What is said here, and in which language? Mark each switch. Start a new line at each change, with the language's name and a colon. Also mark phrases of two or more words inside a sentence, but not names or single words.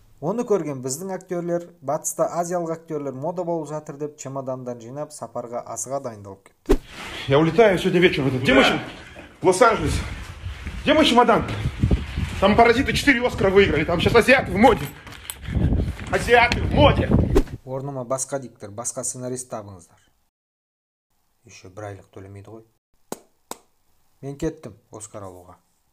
Kazakh: Оны көрген біздің актерлер, батыста азиялық актерлер мода болып жатыр деп чемодандан жинап, сапарға асыға дайындалып кетті.
Russian: Я улетаю сегодня вечером. Где мой чемодан? В Лос-Анджелес. Где мой чемодан? Там паразиты 4 Оскара выиграли. Там сейчас азиаты в моде. Азиаты в моде.
Kazakh: Орныма басқа диктор, басқа сценарист табыңыздар. Еще бір айлық төлемейді ғой. Мен кеттім Оскар алуға.